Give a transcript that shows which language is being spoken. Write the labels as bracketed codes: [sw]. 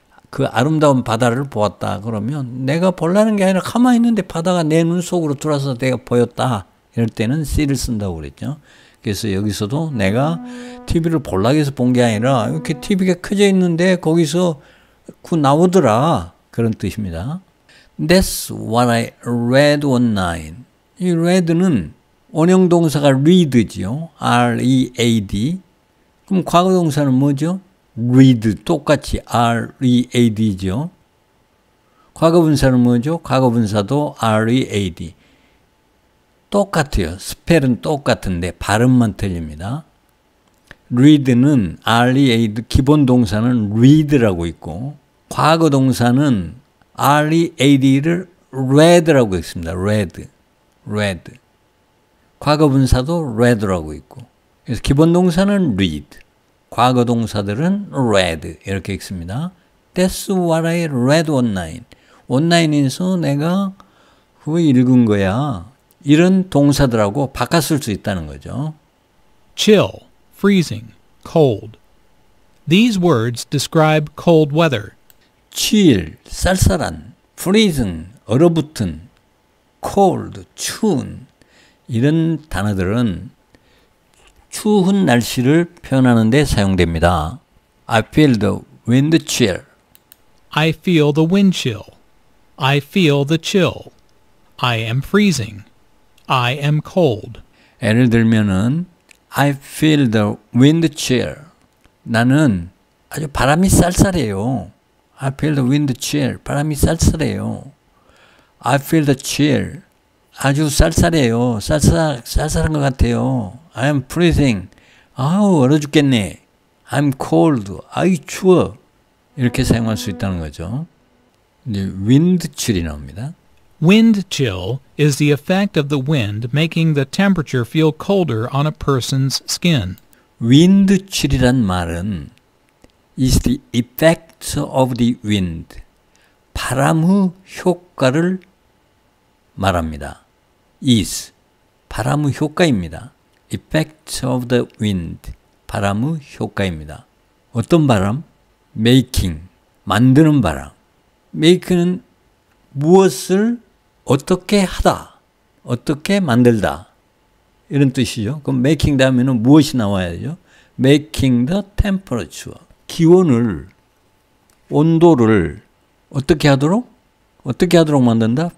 [ko] 그 아름다운 바다를 보았다. 그러면 내가 보려는 게 아니라 가만히 있는데 바다가 내 눈 속으로 들어와서 내가 보였다. 이럴 때는 see를 쓴다고 그랬죠. 그래서 여기서도 내가 TV를 보려고 해서 본 게 아니라 이렇게 TV가 켜져 있는데 거기서 그 나오더라. 그런 뜻입니다. [en] That's what I read online. [ko] 이 read는 원형 동사가 read지요. R-E-A-D. 그럼 과거 동사는 뭐죠? read, 똑같이 read죠. 과거 분사는 뭐죠? 과거 분사도 read. 똑같아요. 스펠은 똑같은데 발음만 틀립니다. read는 read, 기본 동사는 read라고 있고 과거 동사는 read를 read라고 있습니다. [en] read. [ko] 과거 분사도 read라고 있고 그래서 기본 동사는 read, 과거 동사들은 read 이렇게 읽습니다. [en] That's what I read online. [ko] 온라인에서 내가 그거 읽은 거야. 이런 동사들하고 바꿨을 수 있다는 거죠. [en] Chill, freezing, cold. These words describe cold weather. [ko] chill, 쌀쌀한, freezing, 얼어붙은, cold, 추운 이런 단어들은 추운 날씨를 표현하는 데 사용됩니다. [en] I feel the wind chill. I feel the wind chill. I feel the chill. I am freezing. I am cold. [ko] 예를 들면은 [en] I feel the wind chill. [ko] 나는 아주 바람이 쌀쌀해요. [en] I feel the wind chill. [ko] 바람이 쌀쌀해요. [en] I feel the chill. [ko] 아주 쌀쌀해요. 쌀쌀한 것 같아요. [en] I am freezing. [ko] 아우 얼어 죽겠네. [en] I'm cold. [ko] 아이 추워. 이렇게 사용할 수 있다는 거죠. 이제 wind chill이 나옵니다. [en] Wind chill is the effect of the wind making the temperature feel colder on a person's skin. wind chill이란 [ko] 말은 [en] is the effect of the wind. [ko] 바람의 효과를 말합니다. is 바람의 효과입니다. [en] effect of the wind [ko] 바람의 효과입니다. 어떤 바람? making 만드는 바람. make는 무엇을 어떻게 하다, 어떻게 만들다 이런 뜻이죠. 그럼 making 다음에는 무엇이 나와야죠? [en] making the temperature [ko] 기온을 온도를 어떻게 하도록 만든다?